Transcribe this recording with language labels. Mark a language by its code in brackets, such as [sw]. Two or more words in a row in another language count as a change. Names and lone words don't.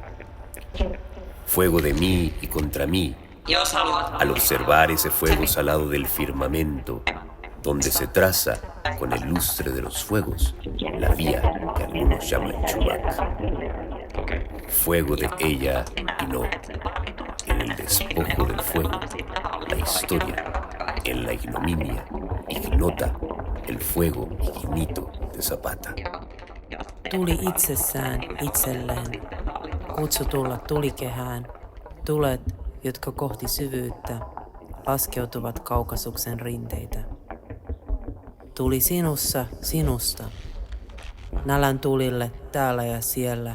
[es] Fuego de mí y contra mí, al observar ese fuego salado del firmamento, donde se traza con el lustre de los fuegos la vía que algunos llaman Chubac. Fuego de ella y no, en el despojo del fuego, la historia, en la ignominia, ignota el fuego ignito de Zapata. [fi] Tuli itsessään itselleen, kutsutulla tulikehään, tulet, jotka kohti syvyyttä laskeutuvat Kaukasuksen rinteitä. Tuli sinussa sinusta, Nälän tulille täällä ja siellä.